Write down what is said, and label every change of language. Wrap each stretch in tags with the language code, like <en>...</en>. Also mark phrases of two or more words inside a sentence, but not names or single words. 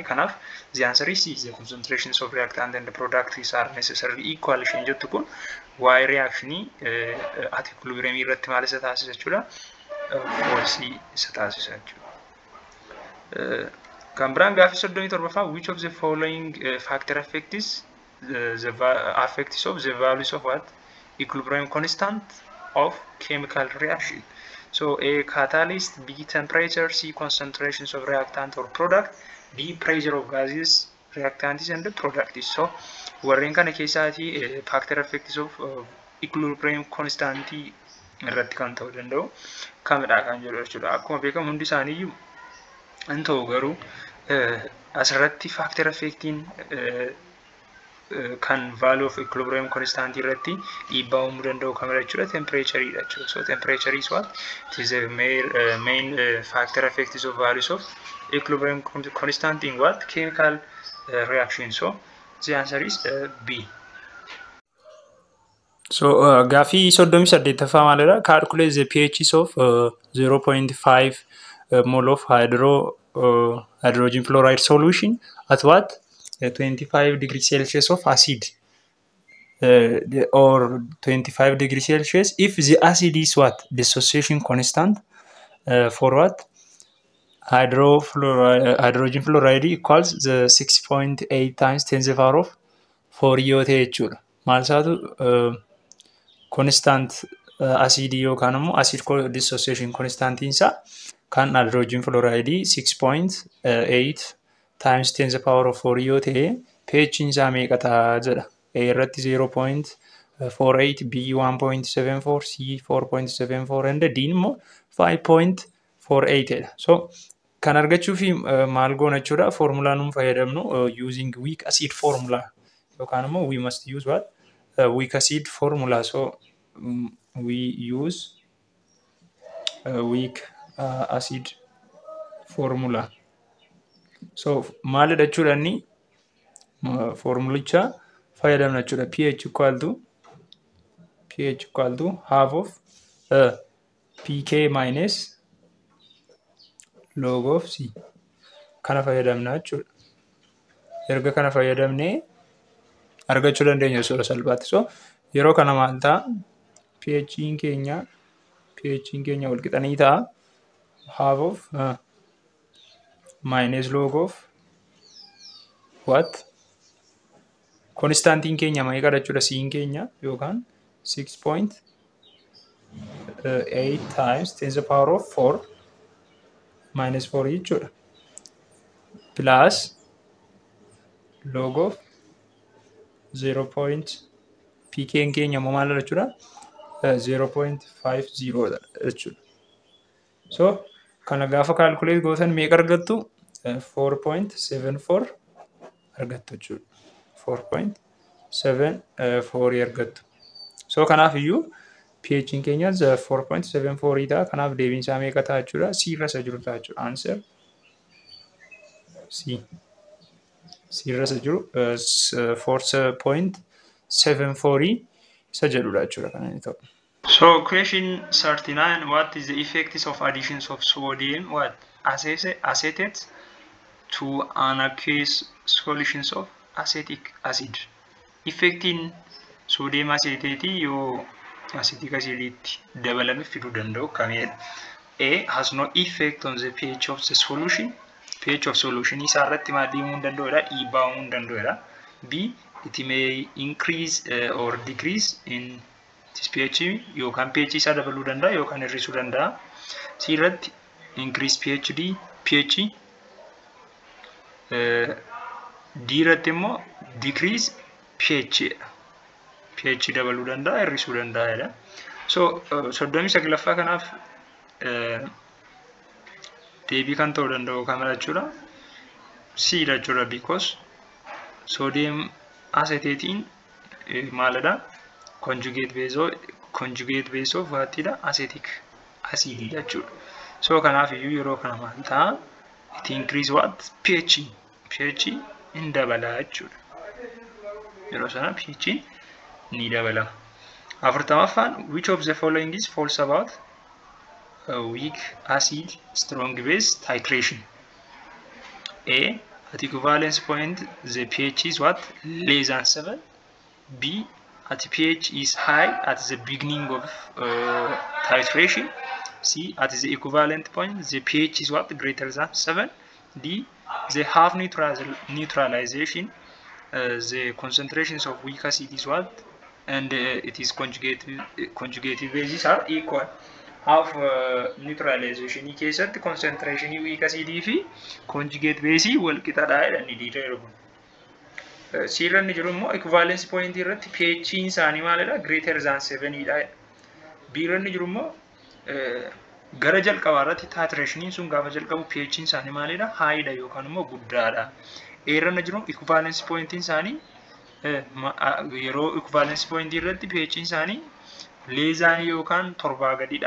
<en>Kanaaf the answer is C, the concentrations of reactant and the products are necessarily equal.</en> <om>Isheen jettu kun waa'ee reaction at equilibrium irratti maal isa taasisa jechuudha? False isa taasisa jechuudha. Kan biraan gaaffii</om> <en>37 which of the following factor affects the values of what? Equilibrium constant of chemical reaction. So A, catalyst, B, temperature, C, concentrations of reactant or product, D, pressure of gases, reactants and the products.</en> <om>So warreen kana keessaati</om> <en>factor affects of equilibrium constant</en> <om>irratti kan ta'uu danda'u kamidha kan jedhu jechuudha. Akkuma beekamu hundi isaaniiyyuu Antoo garuu asirratti</om> <en>factor affecting</en> <om>kan</om> <en>value of equilibrium constant</en> <om>irratti dhiibbaa uumuu danda'u kamidha jechuudha temperature dha jechuudha.</om> <en>So temperature is what? It is a main factor affecting of values of equilibrium constant in what? Chemical reaction. So the answer is B.</en> <om>So gaafii 38ffaa maalidha?</om> <en>Calculate the pHs of 0.5 mole of hydrogen fluoride solution at what? 25 degrees Celsius of acid or 25 degrees Celsius if the acid is what? Dissociation constant for what? Hydrogen fluoride equals the 6.8 times 10 to the power of 4</en> <om>yoo ta'e jechuudha. Maal isaatu</om> <en>constant acid</en> <om>yookaan immoo</om> <en>acid dissociation constant</en> <om>isaa kan</om> <en>hydrogen fluoride 6.8 times 10 to the power of 4</en> <om>yoo ta'e pH isaa meeqa ta'a jedha. A irratti 0.48, B 1.74, C 4.74 and D immoo 5.48 dha. So kan argachuuf maal goona jechuudha formula nuun fayyadamnu</om> <en>using weak acid formula</en> <om>yookaan immoo</om> <en>we must use what? Weak acid formula. So we use weak acid formula.</en> <om>So maalidha jechuudha inni formulicha fayyadamna jechuudha.</om> <en>pH equal to half of pK minus log of C.</en> <om>Kana fayyadamna jechuudha. Erga kana fayyadamnee argachuu dandeenya osoo salphaatti. So yeroo kana maal ta'a? pH keenya wal qixanii ta'a.</om> <en>Half of minus log of what?</en> <om>Constantiin keenya meeqadha jechuudha? C keenya yookaan</om> <en>6.8 times 10 to the power of 4 minus 4 jechuudha. Plus log of 0.</en> <om>pK keenya immoo maalidha jechuudha? 0.50 dha jechuudha. So kana gaafa calculate gootan meeqa argattu? 4.74 argattu jechuudha. 4.74 argattu. So kanaaf iyyuu pH keenya 4.74 ta'a. Kanaaf deebiin isaa meeqa ta'a jechuudha? C irra isa jiru ta'a jechuudha.</om> <en>Answer C.</en> <om>C irra isa jiru 4.74 isa jedhudha jechuudha kana inni ta'u.</om> <en>So question 39, what is the effects of additions of sodium acetate to an aqueous solutions of acetic acid? Effecting sodium acetate</en> <om>yoo</om> <en>acetic acid</en> <om>dabalame fiduu danda'u kamidha?</om> <en>A has no effect on the pH of the solution. pH of solution</en> <om>isaa irratti maal deemuu hin danda'udha? Dhiibbaa uumuu hin danda'udha.</om> <en>B it may increase or decrease in this pH</en> <om>yookaan pH isaa dabaluu danda'a yookaan hir'isuu danda'a.</om> <en>C irratti increase pH.</en> <om>D irratti immoo</om> <en>decrease pH.</en> <om>pH dabaluu danda'a hir'isuu danda'a. So 39ffaa kanaaf deebii kan ta'uu danda'u kamidha jechuudha? C dha jechuudha</om> <en>because sodium acetatein</en> <om>maalidha?</om> <en>Conjugate base of whatidha?</en> <om>Acetic acid dha jechuudha. So kanaaf iyyuu yeroo kana maal ta'a?</om> <en>It increase what?</en> <om>pH in dabala jechuudha. Yeroo sana pH ni dabala.</om> <en>40ffaan which of the following is false about weak acid strong base titration? A at equivalence point the pH is what? Less than 7. B at pH is high at the beginning of titration. C at the equivalent point the pH is what? Greater than 7. D the half neutralization the concentrations of weak acid is what? And it is conjugative bases are equal. Half neutralization</en> <om>keessatti concentration</om> <en>weak acid</en> <om>fi</om> <en>conjugate base</en> <om>wal qixadha jedhanii diideeru. C irra ni jiru immoo</om> <en>equivalence point</en> <om>irratti pH isaanii maalidha?</om> <en>Greater than 7 dha.</en> <om>B irra ni jiru immoo Gara jalqabaarratti titrationiin sun gaafa jalqabu pH'n isaanii maalidha? Haayidha yookaan immoo guddaadha. Eerrana jiru</om> <en>equivalence pointiin</en> <om>isaanii yeroo</om> <en>equivalence pointii</en> <om>irratti pH'n isaanii leezaanii yookaan torbaa gadidha.</om>